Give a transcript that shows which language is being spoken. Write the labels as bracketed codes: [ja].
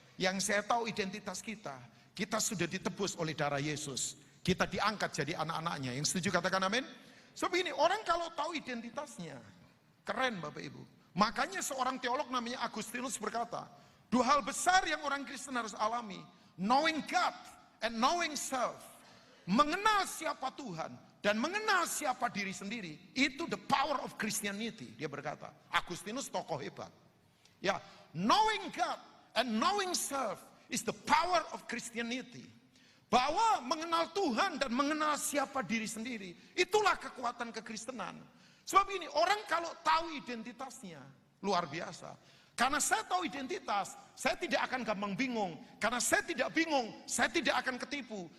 [id] Yang saya tahu identitas kita. Kita sudah ditebus oleh darah Yesus. Kita diangkat jadi anak-anaknya. Yang setuju katakan amin? Sebab ini orang kalau tahu identitasnya, keren Bapak Ibu. Makanya seorang teolog namanya Agustinus berkata, 2 hal besar yang orang Kristen harus alami. [en] Knowing God and knowing self. [id] Mengenal siapa Tuhan dan mengenal siapa diri sendiri. Itu [en] the power of Christianity. [id] Dia berkata, Agustinus tokoh hebat. [en] Ya, knowing God and knowing self is the power of Christianity. [id] Bahwa mengenal Tuhan dan mengenal siapa diri sendiri, itulah kekuatan kekristenan. Sebab ini orang kalau tahu identitasnya, luar biasa. Karena saya tahu identitas, saya tidak akan gampang bingung. Karena saya tidak bingung, saya tidak akan ketipu.